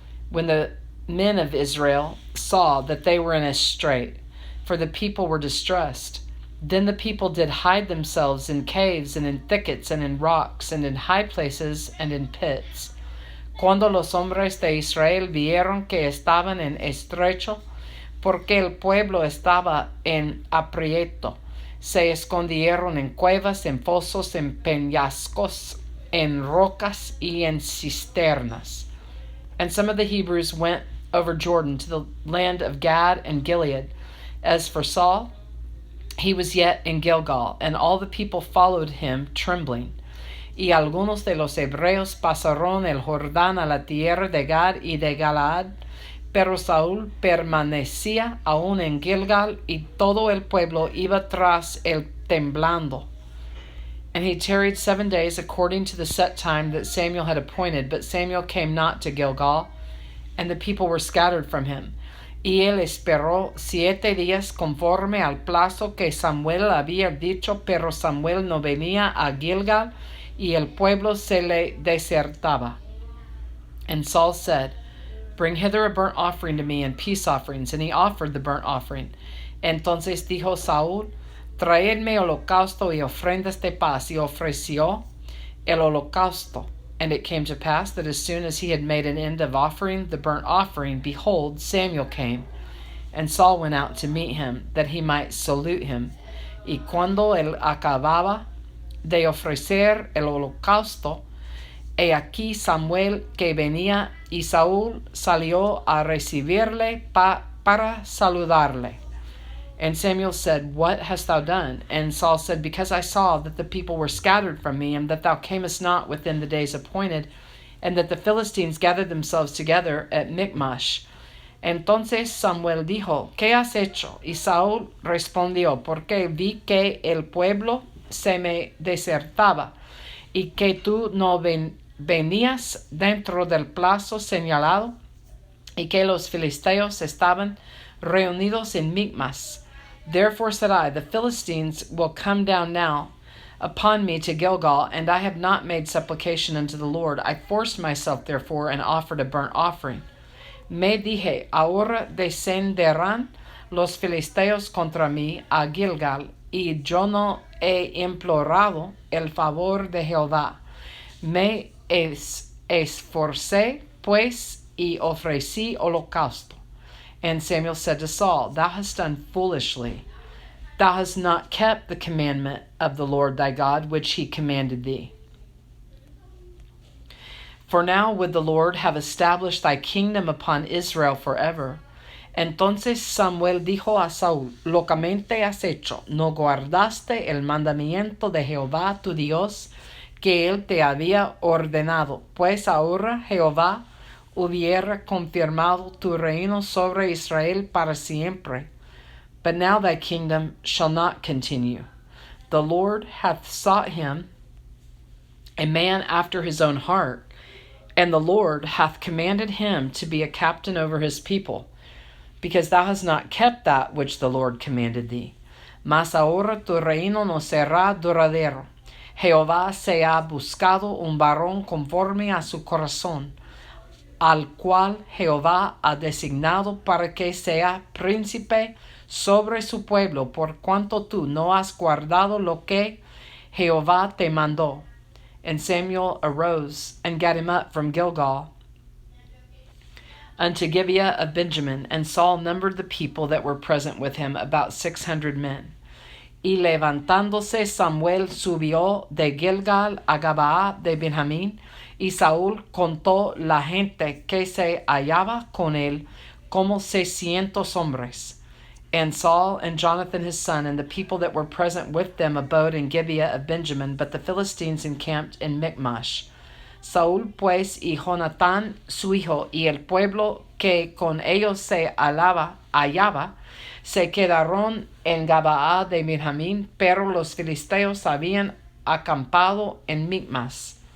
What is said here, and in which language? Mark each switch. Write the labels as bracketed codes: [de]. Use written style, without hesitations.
[en] When the men of Israel saw that they were in a strait, for the people were distressed, then the people did hide themselves in caves and in thickets and in rocks and in high places and in pits. [es] Cuando los hombres de Israel vieron que estaban en estrecho, porque el pueblo estaba en aprieto, se escondieron en cuevas, en fosos, en peñascos, en rocas y en cisternas. [en] And some of the Hebrews went over Jordan to the land of Gad and Gilead. As for Saul, he was yet in Gilgal, and all the people followed him trembling. [es] Y algunos de los hebreos pasaron el Jordán a la tierra de Gad y de Galaad, pero Saúl permanecía aún en Gilgal, y todo el pueblo iba tras él temblando. [en] And he tarried 7 days according to the set time that Samuel had appointed, but Samuel came not to Gilgal, and the people were scattered from him. [es] Y él esperó 7 días conforme al plazo que Samuel había dicho, pero Samuel no venía a Gilgal, y el pueblo se le desertaba. [en] And Saul said, Bring hither a burnt offering to me and peace offerings. And he offered the burnt offering. [es] Entonces dijo Saúl, Traedme holocausto y ofrendas de paz. Y ofreció el holocausto. [en] And it came to pass that as soon as he had made an end of offering the burnt offering, behold, Samuel came. And Saul went out to meet him, that he might salute him. [es] Y cuando él acababa de ofrecer el holocausto, he aquí Samuel que venía, y Saúl salió a recibirle para saludarle. [en] And Samuel said, What hast thou done? And Saul said, Because I saw that the people were scattered from me, and that thou camest not within the days appointed, and that the Philistines gathered themselves together at Michmash. [es] Entonces Samuel dijo, ¿Qué has hecho? Y Saúl respondió, Porque vi que el pueblo se me desertaba, y que tú no venías dentro del plazo señalado, y que los filisteos estaban reunidos en Michmash. [en] Therefore said I, the Philistines will come down now upon me to Gilgal, and I have not made supplication unto the Lord. I forced myself, therefore, and offered a burnt offering. [es] Me dije, ahora descenderán los filisteos contra mí a Gilgal, y yo no he implorado el favor de Jehová. Me esforcé, pues, y ofrecí holocausto. [en] And Samuel said to Saul, Thou hast done foolishly. Thou hast not kept the commandment of the Lord thy God, which he commanded thee. For now would the Lord have established thy kingdom upon Israel forever. [es] Entonces Samuel dijo a Saúl, Locamente has hecho, no guardaste el mandamiento de Jehová tu Dios, que él te había ordenado. Pues ahora Jehová hubiera confirmado tu reino sobre Israel para siempre. [en] But now thy kingdom shall not continue. The Lord hath sought him, a man after his own heart, and the Lord hath commanded him to be a captain over his people, because thou hast not kept that which the Lord commanded thee. [es] Mas ahora tu reino no será duradero. Jehová se ha buscado un varón conforme a su corazón, al cual Jehová ha designado para que sea príncipe sobre su pueblo, por cuanto tú no has guardado lo que Jehová te mandó. [en] And Samuel arose and got him up from Gilgal unto Gibeah of Benjamin, and Saul numbered the people that were present with him, about 600 men. [es] Y levantándose Samuel subió de Gilgal a Geba de Benjamín, y Saúl contó la gente que se hallaba con él, como 600 hombres. [en] And Saul and Jonathan his son and the people that were present with them abode in Gibeah of Benjamin, but the Philistines encamped in Michmash. [es] Saúl pues y Jonatán su hijo y el pueblo que con ellos se hallaba se quedaron en Geba de Benjamín, pero los filisteos habían acampado en Michmash.